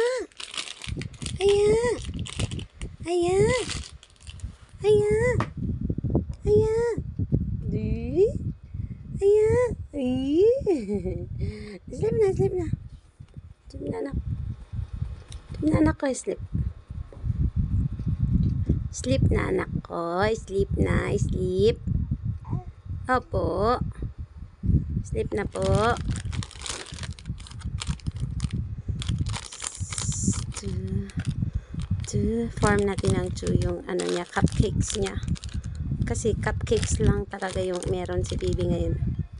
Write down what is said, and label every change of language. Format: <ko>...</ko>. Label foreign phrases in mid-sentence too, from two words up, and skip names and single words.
<en>Aya! Aya! Aya! Aya! Di? Aya! Ay! Sleep na, sleep</en> <tl>na. Sleep na, anak. Sleep na, anak ko, sleep. Sleep na, anak ko.</tl> <en>Sleep na, sleep.</en> <tl>Opo. Sleep na po. Form natin ng yung ano niya, cupcakes niya. Kasi cupcakes lang talaga yung meron si baby ngayon.</tl>